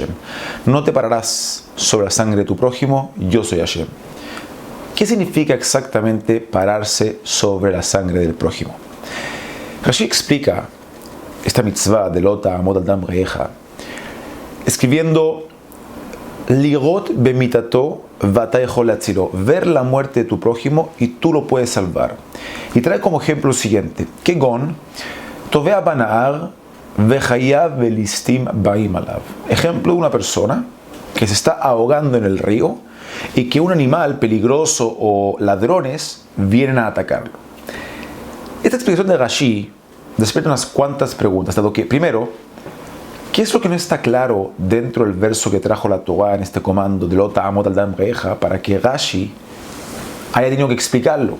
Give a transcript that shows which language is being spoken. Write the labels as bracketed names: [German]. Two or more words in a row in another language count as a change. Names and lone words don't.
[Spanish] No te pararás sobre la sangre de tu prójimo, yo soy Hashem. ¿Qué significa exactamente pararse sobre la sangre del prójimo? Rashi explica esta mitzvah de [Hebrew] לא תעמוד על דם רעך escribiendo לראות במיתתו ואתה יכול להצילו, [Spanish] ver la muerte de tu prójimo y tú lo puedes salvar. Y trae como ejemplo lo siguiente: [Hebrew] כגון טובע בנהר וחיה ולסטים באים עליו. [Spanish] Ejemplo de una persona que se está ahogando en el río y que un animal peligroso o ladrones vienen a atacarlo. Esta explicación de Rashi despierta unas cuantas preguntas, dado que, primero, ¿qué es lo que no está claro dentro del verso que trajo la Torah en este comando de [Hebrew] לא תעמוד על דם רעך [Spanish] para que Rashi haya tenido que explicarlo?